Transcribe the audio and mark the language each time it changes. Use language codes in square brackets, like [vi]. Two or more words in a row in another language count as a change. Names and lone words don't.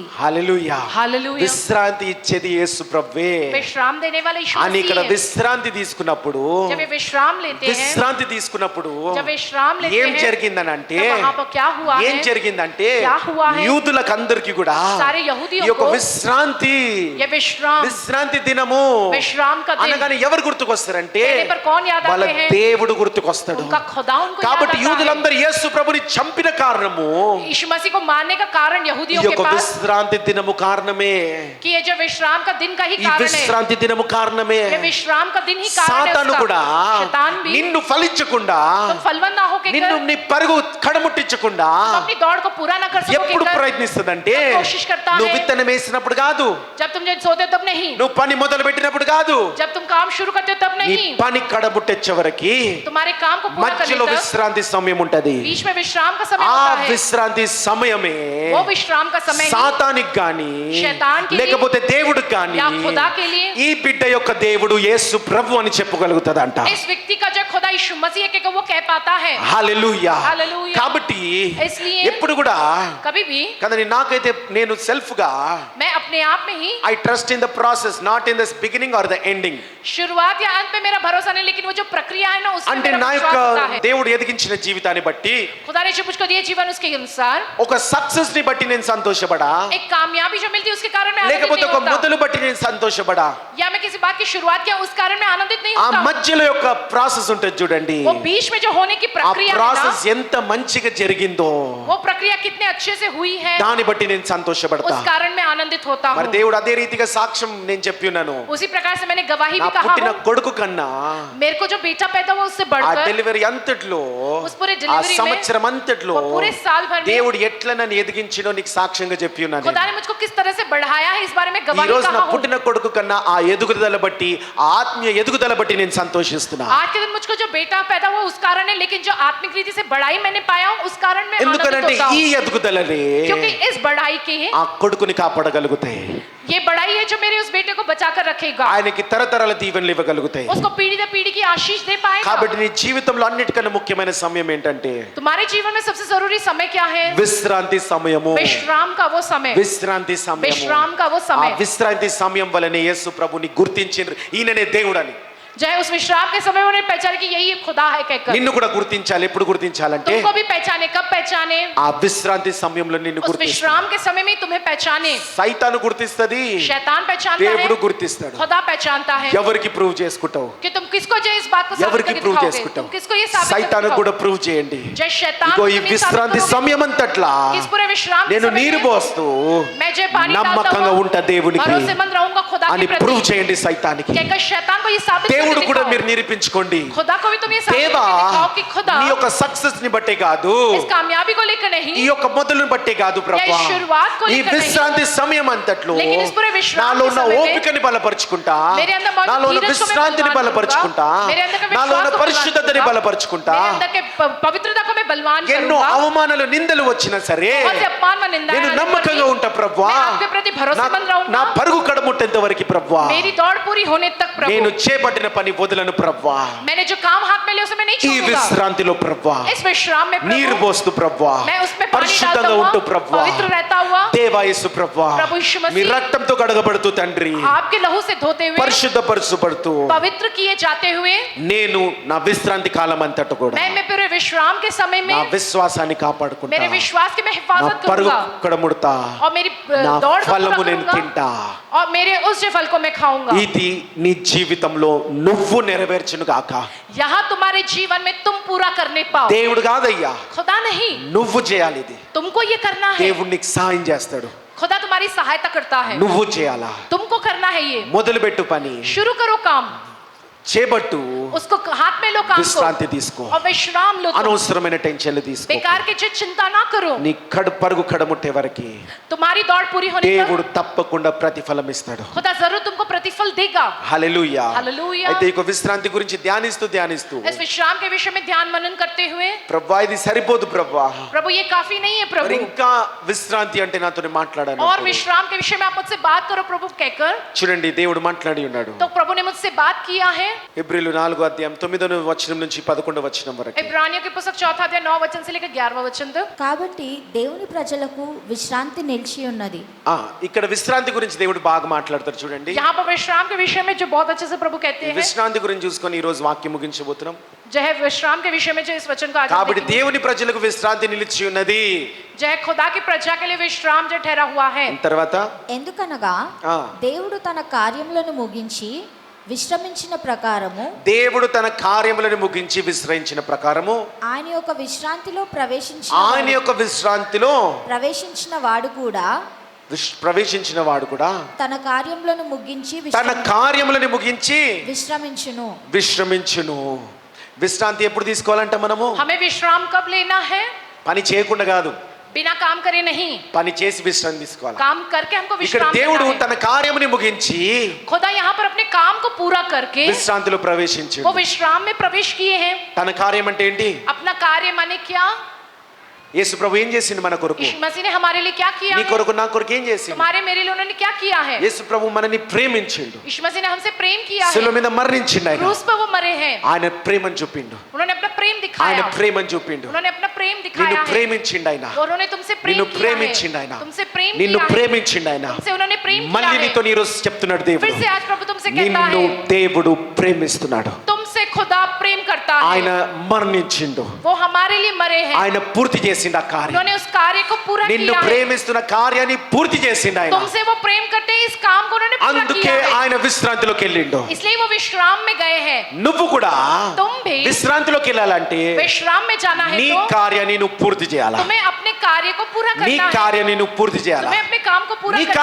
[te] హల్లెలూయా. [hi] हालेलुया। [te] విశ్రాంతి ఇచ్చేది యేసు ప్రభువే. [hi] विश्राम देने वाले यीशु [te] అని ఇక్కడ [hi] मसीह है। [te] విశ్రాంతి తీసుకున్నప్పుడు [hi] जब वे विश्राम लेते हैं, [te] విశ్రాంతి తీసుకున్నప్పుడు [hi] जब विश्राम लेते [te] ఏం [hi] हैं, [te] జరిగిందనంటే [hi] तब वहाँ पर क्या हुआ [te] ఏం [hi] है? [te] జరిగిందంటే [hi] क्या हुआ है? [te] యూదులకు అందరికి కూడా [hi] सारे यहूदियों [te] ఈ యొక్క [hi] को [te] విశ్రాంతి [hi] ये विश्राम [te] విశ్రాంతి దినము [hi] विश्राम का दिन [te] అనగానే ఎవరు గుర్తుకొస్తారంటే [hi] कहने पर कौन याद [te] వాళ్ళ [hi] आते हैं? [te] దేవుడు గుర్తుకొస్తాడు. [hi] उनका खुदा उनको याद [te] కాబట్టి [hi] आता है। [te] యూదులందరూ యేసు ప్రభుని చంపిన కారణము [hi] यीशु मसीह को मारने का कारण [te] ఈ [hi] यहूदियों के [te] యొక్క [hi] पास [te] విశ్రాంతి దినము కారణమే. [hi] कि ये जो विश्राम का दिन का ही [te] ఈ [hi] कारण है। [te] విశ్రాంతి దినము కారణమే. [hi] ये विश्राम का दिन ही कारण है [te] సాతాను [hi] उसका। [te] కూడా [hi] शैतान भी [te] నిన్ను ఫలించకుండా [hi] तुम फलवन ना होके [te] నిన్ను నీ పరుగు కడముట్టించకుండా [hi] तुम अपनी दौड़ को पूरा ना कर सको [te] ఎప్పుడు ప్రయత్నిస్తుందంటే [hi] कोशिश करता [te] నువ్వు [hi] है। [te] విత్తనం వేసినప్పుడు కాదు, [hi] जब तुम जब सोते हो तब नहीं, [te] నువ్వు పని మొదలు పెట్టినప్పుడు కాదు, [hi] जब तुम काम शुरू करते हो तब [te] నీ [hi] नहीं, [te] పని కడముట్టెచ్చే వరకి [hi] तुम्हारे काम को पूरा करने [te] మధ్యలో [hi] तक [te] విశ్రాంతి సమయం ఉంటది. [hi] बीच में विश्राम का समय [te] ఆ [hi] होता है। [te] విశ్రాంతి సమయమే [hi] वो विश्राम का समय ही [te] సాతానికి గాని [hi] शैतान के लिए [te] లేకపోతే దేవుడికి గాని [hi] या खुदा के लिए [te] ఈ బిడ్డ యొక్క దేవుడు యేసు ప్రభు అని చెప్పుగలుగుతాడంట. [hi] इस व्यक्ति का जो खुदा यीशु मसीह है कि वो कह पाता है। [te] హల్లెలూయా. హల్లెలూయా. కాబట్టి [hi] इसलिए [te] ఎప్పుడు కూడా [hi] कभी भी [te] కదండి, నాకైతే నేను సెల్ఫ్ గా [hi] मैं अपने आप में ही [en] I trust in the process, not in the beginning or the ending. [hi] शुरुआत या अंत में मेरा भरोसा नहीं, लेकिन वो जो प्रक्रिया है ना उसमें [te] అంటే [hi] मेरा [te] నా [hi] विश्वास [te] యొక్క [hi] होता है। [te] దేవుడు ఎదిగించిన జీవితాన్ని బట్టి [hi] खुदा ने जो मुझको दिए जीवन उसके अनुसार, [te] ఒక సక్సెస్ ని బట్టి నేను సంతోషపడా, [hi] एक कामयाबी जो मिलती है उसके कारण मैं आनंदित [te] లేకపోతే [hi] नहीं [te] ఒక [hi] होता, [te] మొదలు బట్టి నేను సంతोषపడా. [hi] या मैं किसी बात की शुरुआत किया उस कारण मैं आनंदित नहीं [te] ఆ [hi] होता। [te] మధ్యలో యొక్క ప్రాసెస్ ఉంటుంది చూడండి, [hi] वो बीच में जो होने की [te] ఆ [hi] प्रक्रिया है [te] ప్రాసెస్ [hi] ना, [te] ఎంత మంచిగా జరిగిందో [hi] वो प्रक्रिया कितने अच्छे से हुई है [te] దాన్ని బట్టి నేను సంతోషపడతా. [hi] उस कारण मैं आनंदित होता [te] మరి [hi] हूँ। [te] దేవుడు అదే రీతిగా సాక్ష్యం నేను చెప్పి ఉన్నాను. [hi] उसी प्रकार से मैंने गवाही [te] నా [hi] भी कहा [te] పుట్టిన [hi] हूँ। [te] కొడుకు కన్నా [hi] मेरे को जो बेटा पैदा हुआ उससे [te] ఆ [hi] बढ़कर [te] డెలివరీ అంతట్లో [hi] उस पूरे [te] ఆ [hi] डिलीवरी में [te] సంవత్సరం అంతట్లో [hi] वो पूरे साल भर में [te] దేవుడు ఎట్లా నన్ను ఎదిగించినో నీకు సాక్ష్యంగా చెప్పి ఉన్నాను. [hi] खुदा ने मुझको किस तरह से बढ़ाया है इस बारे में [te] ఈ [hi] गवाही [te] రోజు నా [hi] कहा हूँ। [te] పుట్టిన కొడుకు కన్నా ఆ ఎదుగుదల బట్టి, ఆ ఆత్మీయ ఎదుగుదల బట్టి నేను సంతోషిస్తున్నా. [hi] आज के दिन मुझको जो बेटा पैदा हुआ उस कारण है, लेकिन जो आत्मिक रीति से बढ़ाई मैंने पाया हूँ उस कारण मैं आनंदित [te] ఎందుకంటే [hi] होता [te] ఈ [hi] हूँ। [te] ఎదుగుదలనే [hi] क्योंकि इस बढ़ाई के [te] ఆ కొడుకుని కాపాడగలుగుతాయి, [hi] ये बढ़ाई है जो मेरे उस बेटे को बचा कर रखेगा, [te] ఆయనకి తరతరాల దీవెనలు ఇవ్వగలుగుతాయి. [hi] उसको पीढ़ी दर पीढ़ी की आशीष दे पाएगा। [te] కాబట్టి నీ జీవితంలో అన్నిటికన్నా ముఖ్యమైన సమయం ఏంటంటే [hi] तुम्हारे जीवन में सबसे जरूरी समय क्या है? [te] విశ్రాంతి సమయము. [hi] विश्राम का वो समय, [te] విశ్రాంతి సమయము. [hi] विश्राम का वो [te] ఆ [hi] समय, [te] విశ్రాంతి సమయం వలనే యేసు ప్రభుని గుర్తించిండ్రు, ఈయననే దేవుడని. [hi] चाहे उस विश्राम के समय उन्हें पहचाने कि यही एक खुदा है कहकर। [te] నిన్ను కూడా గుర్తించాలి. ఎప్పుడు గుర్తించాలంటే [hi] तुमको भी पहचाने, कब पहचाने? [te] ఆ విశ్రాంతి సమయంలో నిన్ను [hi] उस [te] గుర్తిస్తాడు. [hi] विश्राम के समय में तुम्हें पहचाने। [te] సైతాను గుర్తిస్తది, [hi] शैतान पहचानता [te] దేవుడు [hi] है, [te] గుర్తిస్తాడు. [hi] खुदा पहचानता है। [te] ఎవరికి ప్రూవ్ చేసుకుంటావు? [hi] कि तुम किसको जो इस बात को साबित [te] ఎవరికి [hi] करके [te] ప్రూవ్ [hi] दिखाओगे? [te] చేసుకుంటావు? [hi] तुम किसको ये साबित करके [te] సైతాను కూడా [hi] दिखाओगे? [te] ప్రూవ్ చేయండి. [hi] जय शैतान [te] ఇగో [hi] को [te] ఈ [hi] तुम ये [te] విశ్రాంతి [hi] साबित करोगे [te] సమయం అంతట్లా [hi] कि इस पूरे विश्राम के [te] నేను [hi] समय [te] నీరు [hi] में [te] పోస్తూ [hi] मैं जो पानी डालता [te] నమ్మకంగా [hi] हूँ, [te] ఉంటా దేవునికి [hi] भरोसेमंद रहूंगा खुदा [te] అని [hi] के [te] ప్రూవ్ [hi] प्रति। [te] చేయండి సైతానికి. [hi] कहकर शैतान को ये साबित [te] దేవుడు [hi] करके [te] కూడా [hi] दिखाओ। [te] మీరు నిరూపించుకోండి. [hi] खुदा को भी तुम ये साबित [te] దేవా [hi] करके दिखाओ कि खुदा [te] నీ యొక్క సక్సెస్ ని బట్టే కాదు, [hi] इस कामयाबी को लेकर [te] ఈ [hi] नहीं, [te] యొక్క మొదలుని బట్టే కాదు ప్రభువా, [hi] या इस शुरुआत को [te] ఈ [hi] लेकर [te] విశ్రాంతి సమయం అంతట్లో [hi] लेकिन इस पूरे विश्राम [te] నాలో [hi] के [te] ఉన్న [hi] समय में [te] ఓపికని బలపరుచుకుంటా, [hi] मेरे अंदर मौजूद [te] నాలో ఉన్న [hi] धीरज को मैं [te] విశ్రాంతిని [hi] बलवान [te] బలపరుచుకుంటా, [hi] करूंगा, मेरे अंदर के [te] నాలో ఉన్న [hi] विश्वास को [te] పరిశుద్ధతని [hi] बलवान [te] బలపరుచుకుంటా. [hi] मेरे अंदर के पवित्रता को मैं बलवान [te] ఎన్నో [hi] करूंगा। [te] అవమానాలు నిందలు వచ్చినా సరే [hi] बहुत से अपमान व निंदाएं [te] నేను [hi] आने पर [te] నమ్మకంగా [hi] भी [te] ఉంటా ప్రభువా, [hi] मैं आपके प्रति भरोसेमंद रहूंगा। [te] నా పరుగు కడముట్టేంత వరకు ప్రభువా, [hi] मेरी दौड़ पूरी होने तक [te] నేను [hi] प्रभु [te] చేపట్టిన పని వదలను ప్రవ్వా, [hi] मैंने जो काम हाथ में लिया उसे मैं नहीं [te] ఈ [hi] छोड़ूंगा। [te] విశ్రాంతిలో ప్రవ్వా [hi] इस विश्राम में [te] నీరు [hi] प्रभु [te] పోస్తూ ప్రవ్వా [hi] मैं उसमें पानी डालता [te] పరిశుద్ధంగా ఉంటూ [hi] हुआ [te] ప్రవ్వా [hi] पवित्र रहता हुआ [te] దేవా యేసు ప్రవ్వా [hi] प्रभु यीशु मसीह [te] మీ రక్తంతో కడగబడుతూ తండ్రి [hi] आपके लहू से धोते हुए [te] పరిశుద్ధపరచబడుతూ [hi] पवित्र किए जाते हुए [te] నేను నా విశ్రాంతి కాలం అంతట కూడా [hi] मैं पूरे विश्राम के समय [te] నా [hi] में [te] విశ్వాసాన్ని కాపాడుకుంటా, [hi] मेरे विश्वास की मैं [te] నా [hi] हिफाजत [te] పరుగు [hi] करूंगा [te] కడముడతా, [hi] और मेरी [te] నా [hi] दौड़ को [te] ఫలము [hi] पूरा [te] నేను [hi] करूंगा [te] తింటా. [hi] और मेरे उस जो फल को मैं खाऊंगा। [te] ఇది నీ జీవితంలో నువ్వు నెరవేర్చును గాక. [hi] यहाँ तुम्हारे जीवन में तुम पूरा करने पाओ, [te] దేవుడు కాదయ్యా, [hi] खुदा नहीं, [te] నువ్వు చేయాలి. ఇది [hi] तुमको ये करना है। [te] దేవుడు నీకు సహాయం చేస్తాడు, [hi] खुदा तुम्हारी सहायता करता है, [te] నువ్వు చేయాలా. [hi] तुमको करना है। ये [te] మొదలుపెట్టు పని, [hi] शुरू करो काम, [te] చేపట్టు, [hi] उसको हाथ में लो काम [te] విశ్రాంతి [hi] को [te] తీసుకో, [hi] और विश्राम लो। तुम [te] అనవసరమైన టెన్షన్లు తీసుకో. [hi] बेकार की जो चिंता ना करो, [te] నీ పరుగు కడముట్టే వరకు [hi] तुम्हारी दौड़ पूरी होने [te] దేవుడు [hi] तक [te] తప్పకుండా ప్రతిఫలం ఇస్తాడు. [hi] खुदा जरूर तुमको प्रतिफल देगा। [te] హల్లెలూయా. హల్లెలూయా. అయితే ఇక విశ్రాంతి గురించి ధ్యానిస్తూ [hi] इस विश्राम के विषय में ध्यान मनन करते हुए [te] ప్రభువా ఇది సరిపోదు ప్రభువా, [hi] प्रभु ये काफी नहीं है [te] మరి [hi] प्रभु, [te] ఇంకా విశ్రాంతి అంటే నాతో మాట్లాడాను. [hi] और विश्राम के विषय में आप मुझसे बात करो प्रभु कहकर। [te] చూడండి దేవుడు మాట్లాడి ఉన్నాడు. [hi] तो प्रभु ने मुझसे बात किया है। [te] హెబ్రీలు 4వ అధ్యాయం 9వ వచనం నుంచి 11వ వచనం వరకు. [hi] इब्रानियों की पुस्तक 4 अध्याय 9 वचन से लेकर 11वां वचन तक। [te] కాబట్టి దేవుని ప్రజలకు విశ్రాంతి నిలిచి ఉన్నది. ఇక్కడ విశ్రాంతి గురించి దేవుడు బాగా మాట్లాడతారు చూడండి. [hi] यहाँ पर विश्राम के विषय में जो बहुत अच्छे से प्रभु कहते हैं, [te] విశ్రాంతి గురించి చూసుకొని ఈ రోజు వాక్యం ముగించబోతున్నాం. [hi] जो है विश्राम के विषय में जो इस वचन को आज हम [te] కాబట్టి [hi] देखेंगे। [te] దేవుని ప్రజలకు విశ్రాంతి నిలిచి ఉన్నది. [hi] जो है खुदा की प्रजा के लिए विश्राम जो ठहरा हुआ है। [te] తర్వాత ఎందుకనగా దేవుడు తన కార్యములను ముగించి విశ్రమించిన ప్రకారము, దేవుడు తన కార్యములను ముగించి విశ్రయించిన ప్రకారము ఆయన యొక్క విశ్రాంతిలో ఆయన యొక్క విశ్రాంతిలో ప్రవేశించిన వాడు కూడా ప్రవేశించిన వాడు కూడా తన కార్యములను ముగించి తన కార్యములను ముగించి విశ్రమించును. విశ్రాంతి ఎప్పుడు తీసుకోవాలంటే మనము [hi] हमें विश्राम कब लेना है? [te] పని చేయకుండా కాదు, [hi] बिना काम करे नहीं, [te] పని చేసి విశ్రాంతి తీసుకోవాలి. [hi] काम करके हमको [te] ఇక్కడ [hi] विश्राम [te] దేవుడు [hi] लेना है। [te] తన కార్యముని ముగించి [hi] खुदा यहाँ पर अपने काम को पूरा करके [te] విశ్రాంతిలో ప్రవేశించాడు. [hi] वो विश्राम में प्रवेश किए हैं। [te] తన కార్యం అంటే ఏంటి? [hi] अपना कार्य माने क्या? [te] యేసు ప్రభు ఏం చేసిండు మన కొరకు? [hi] यीशु मसीह ने हमारे लिए क्या किया [te] నీ [hi] है? [te] కొరకు నా కొరకు ఏం చేసిండు? [hi] तुम्हारे मेरे लिए उन्होंने क्या किया है? [te] యేసు ప్రభు మనని ప్రేమించిండు, [hi] यीशु मसीह ने हमसे प्रेम किया है, [te] శిలువ మీద మరణించిండు. ఆయన [hi] क्रूस पर वो मरे हैं, [te] ఆయన ప్రేమను చూపిండు, [hi] उन्होंने अपना प्रेम [te] ఆయన [hi] दिखाया, [te] ప్రేమను చూపిండు. [hi] उन्होंने अपना प्रेम [te] నిన్ను [hi] दिखाया है, [te] ప్రేమించిండు ఆయన, [hi] उन्होंने तुमसे प्रेम [te] నిన్ను [hi] किया [te] ప్రేమించిండు [hi] है, [te] ఆయన, [hi] तुमसे प्रेम [te] నిన్ను [hi] किया है, [te] ప్రేమించిండు ఆయన. [hi] तुमसे उन्होंने प्रेम किया [te] మళ్ళీ [hi] है। [te] నీతో ఈ రోజు చెప్తున్నాడు [hi] फिर [te] దేవుడు, [hi] से आज प्रभु तुमसे कहता [te] నిన్ను [hi] है, [te] దేవుడు ప్రేమిస్తున్నాడు. [hi] तुमसे खुदा प्रेम करता [te] ఆయన [hi] है, [te] మరణించిండు, [hi] वो हमारे लिए मरे हैं, [te] ఆయన పూర్తి చేసిండు ఆ కార్యం. [hi] उन्होंने उस कार्य को पूरा [te] నిన్ను [hi] किया है, [te] ప్రేమిస్తున్న కార్యాన్ని పూర్తి చేసిండు ఆయన. [hi] तुमसे वो प्रेम करते हैं, इस काम को उन्होंने पूरा [te] అందుకే [hi] किया है, [te] ఆయన విశ్రాంతిలోకి వెళ్ళిండు. [hi] इसलिए वो विश्राम में गए हैं। [te] నువ్వు కూడా [hi] तुम भी [te] విశ్రాంతిలోకి వెళ్ళాలంటే [hi] विश्राम में जाना है [te] నీ [hi] तो [te] కార్యాన్ని నువ్వు పూర్తి చేయాలా, [hi] तुम्हें अपने कार्य को पूरा [te] నీ [hi] करना है, [te] కార్యాన్ని నువ్వు పూర్తి చేయాలా. [hi] तुम्हें अपने काम को पूरा [te] నీ [hi] करना